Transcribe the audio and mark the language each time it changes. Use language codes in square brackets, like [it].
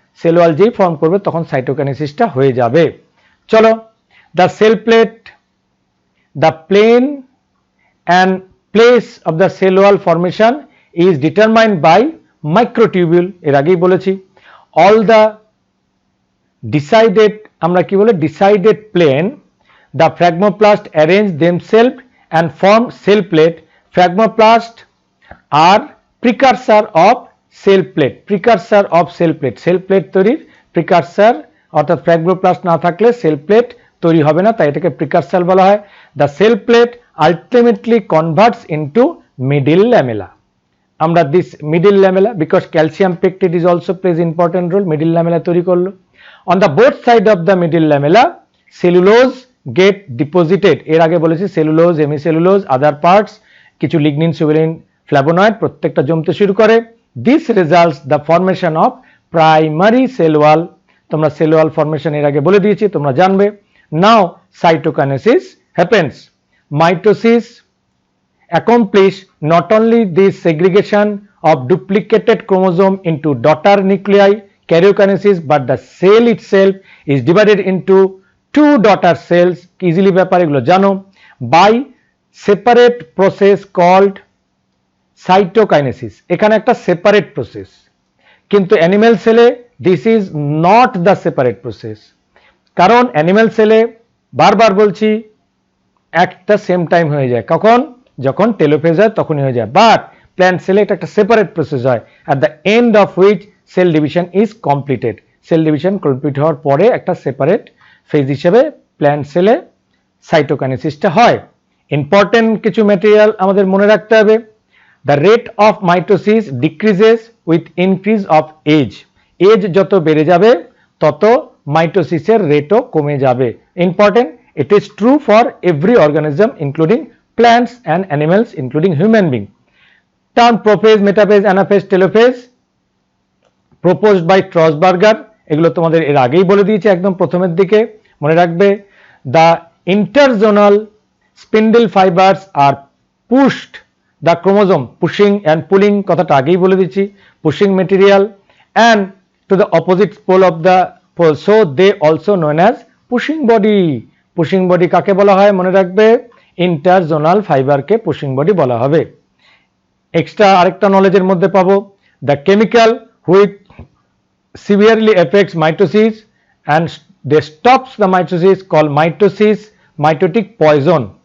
[bn] Cell wall যেই form করবে তখন সাইটোকাইনেসিসটা হয়ে যাবে। [en] চলো, the cell plate, the plane and place of the cell wall formation is determined by microtubule, [bn] এর আগেই বলেছি। [en] all the decided, [bn] আমরা কি বলে [en] Decided plane, the phragmoplast arrange themselves and form cell plate. Phragmoplast are precursor of cell plate, precursor of cell plate, cell plate তৈরির precursor, [bn] অর্থাৎ phragmoplast না থাকলে cell plate তৈরি হবে না, তাই এটাকে precursor বলা হয়। [en] The cell plate ultimately converts into middle lamella. আমরা this middle lamella, because calcium pectate is also plays important role, middle lamella তৈরি করলো। On the both side of the middle lamella, cellulose get deposited, [bn] এর আগে বলেছি cellulose, hemicellulose, other parts, কিছু lignin, suberin, flavonoid প্রত্যেকটা জমতে শুরু করে। [en] This results the formation of primary cell wall. [bn] তোমরা সেল ওয়াল ফরমেশন এর আগে বলে দিয়েছি, তোমরা জানবে। [en] Now cytokinesis happens. Mitosis accomplish not only this segregation of duplicated chromosome into daughter nuclei, karyokinesis, but the cell itself is divided into two daughter cells, easily [bn] ব্যাপার এগুলো জানো, [en] by separate process called cytokinesis. [bn] এখানে একটা separate process, কিন্তু animal সেলে [en] this is not the separate process, [bn] কারণ animal সেলে বারবার বলছি একটা সেম টাইম হয়ে যায়, কখন? যখন টেলোফেজ হয় তখনই হয়ে যায়, বাট প্ল্যান্ট সেলে এটা একটা সেপারেট প্রসেস হয়, [en] At the end of which cell division is completed. [bn] Cell division complete হওয়ার পরে একটা সেপারেট ফেজ হিসেবে প্ল্যান্ট সেলে সাইটোকাইনেসিসটা হয়। ইম্পর্টেন্ট কিছু ম্যাটেরিয়াল আমাদের মনে রাখতে হবে। [en] the rate of mitosis decreases with increase of age, [bn] age যত বেড়ে যাবে তত মাইটোসিসের রেটও কমে যাবে। Important, [en] It is true for every organism including plants and animals including human being. Term prophase, metaphase, anaphase, telophase proposed by Trosberger, [bn] এগুলো তোমাদের এর আগেই বলে দিয়েছি একদম প্রথমের দিকে, মনে রাখবে। [en] The interzonal spindle fibers are pushed, the chromosome pushing and pulling [bn] কথাটা আগেই বলে দিয়েছি, [en] pushing material and to the opposite pole of the pole, so they also known as pushing body. [bn] pushing body কাকে বলা হয় মনে রাখবে, ইন্টারজোনাল ফাইবারকে পুশিং বডি বলা হবে। এক্সট্রা আরেকটা নলেজের মধ্যে পাবো, [en] The chemical which severely affects mitosis and they stops the mitosis call mitosis mitotic poison.